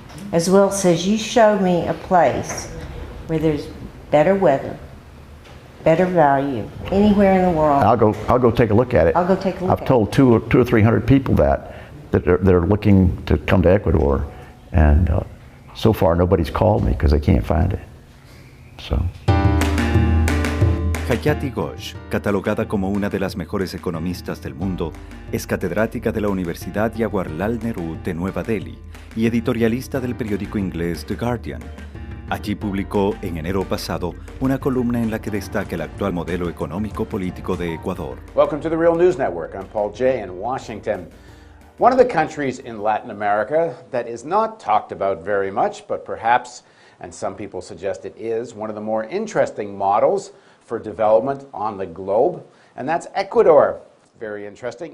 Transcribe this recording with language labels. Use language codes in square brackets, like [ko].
[en] As Will says, you show me a place where there's better weather, better value, anywhere in the world. I'll go take a look at it. I'll go take a look. I've told 200 or 300 people that are looking to come to Ecuador, and So far, nobody's called me because I can't find it. So. [es] Hayati Ghosh, catalogada como una de las mejores economistas del mundo, es catedrática de la Universidad Jawaharlal Nehru de Nueva Delhi y editorialista del periódico inglés The Guardian. Allí publicó en enero pasado una columna en la que destaca el actual modelo económico-político de Ecuador. [en] Welcome to the Real News Network. I'm Paul Jay in Washington. One of the countries in Latin America that is not talked about very much, but perhaps, and some people suggest it is, one of the more interesting models for development on the globe, and that's Ecuador. Very interesting.